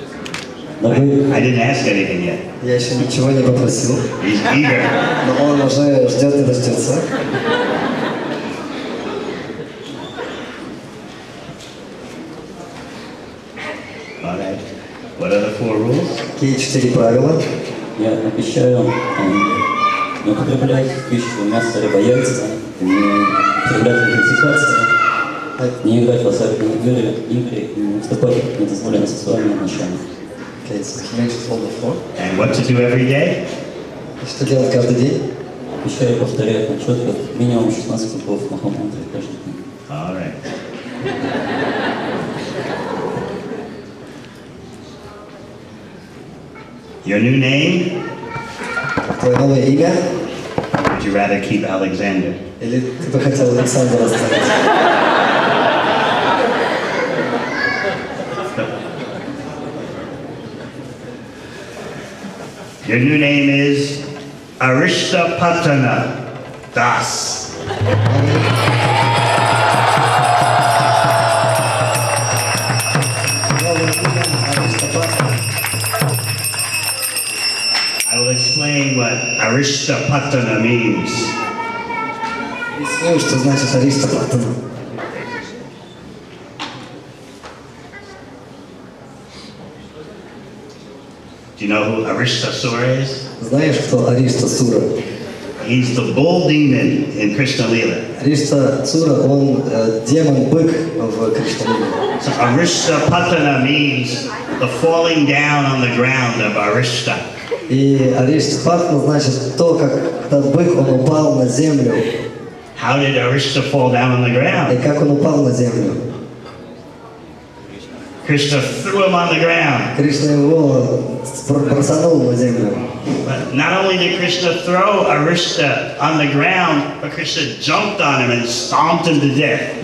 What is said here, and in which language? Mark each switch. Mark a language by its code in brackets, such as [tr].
[en] I didn't ask anything yet. [ru] Я еще ничего не попросил, [en] He's eager. [ru] но он уже ждет и дождется. [en] All right. What are the 4 rules? [ru] Какие 4 правила? Я обещаю не употреблять в пищу мясо, рыба, яйца, не употреблять ратификации, не играть в азартные игры и не вступать в недозволенные сексуальные отношения. [en] Okay, so he mentions all the 4. And what to do every day? [ru] И что делать каждый день? Обещаю повторять на четко минимум 16 кругов махамантры каждый день. [en] All right. Your new name? [ru] Твое новое имя? [en] Would you rather keep Alexander? [ru] Или ты бы хотел Александра оставить? [en] Your new name is Arishtapatana Das. I will explain what Arishtapatana means. [ru] Объясню, что значит Ариштапатана. [en] Do you know who Aristasura is? [ru] Знаешь, кто Ариштасура? [en] He's the bull demon in Krishna Lila. [ru] Ариштасура, он демон-бык в Кришналиле. [en] So Arishtapatana means the falling down on the ground of Arishta. [ru] И Ариштхапатна значит то, как этот бык, он упал на землю. [en] How did Arishta fall down on the [ru] И [en] ground? [ru] как он упал на землю. [en] Krishna threw him on the ground. [ru] Кришна его бросанул на землю. [en] But not only did Krishna throw Arishta on the ground, but Krishna jumped on him and stomped him to death.